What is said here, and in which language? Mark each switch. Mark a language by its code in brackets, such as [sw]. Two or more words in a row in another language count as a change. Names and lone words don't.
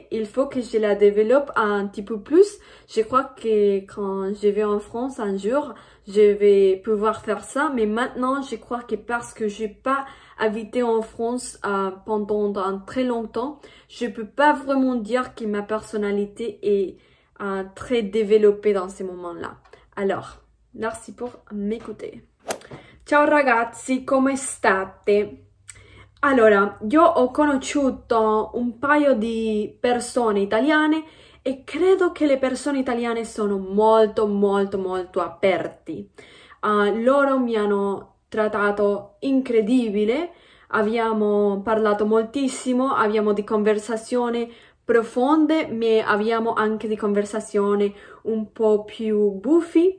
[fr] Il faut que je la développe un petit peu plus. Je crois que quand je vais en France un jour, je vais pouvoir faire ça. Mais maintenant, je crois que parce que j'ai pas habité en France pendant un très longtemps, je peux pas vraiment dire que ma personnalité est très développée dans ces moments-là. Alors, merci pour m'écouter. [it] Ciao ragazzi, come state? Allora, io ho conosciuto un paio di persone italiane e credo che le persone italiane sono molto aperti. Loro mi hanno trattato incredibile, abbiamo parlato moltissimo, abbiamo di conversazioni profonde, ma abbiamo anche di conversazioni un po' più buffi.